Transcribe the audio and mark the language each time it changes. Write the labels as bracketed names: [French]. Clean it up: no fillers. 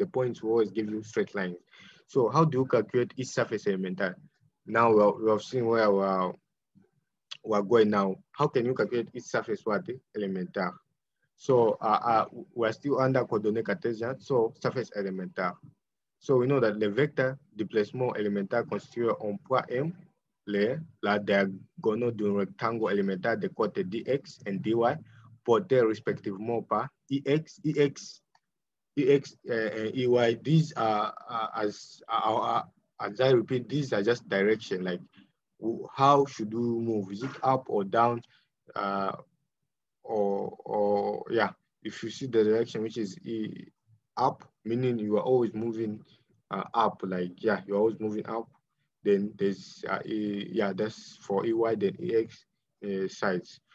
[English] The points will always give you straight lines. So how do you calculate each surface elemental? Now we have seen where we're going now. How can you calculate each surface elemental? So we're still under coordinate Cartesian, so surface elemental. So we know that [French] le vecteur déplacement élémentaire constitué en point M, la diagonale d'un rectangle élémentaire de côté dx et dy, portés respectivement par ix, and ey. [English] These are, as I repeat, these are just direction, like how should we move? Is it up or down? Or yeah, if you see the direction which is up, meaning you are always moving up, like yeah, you're always moving up, then there's yeah, that's for EY, then EX sides.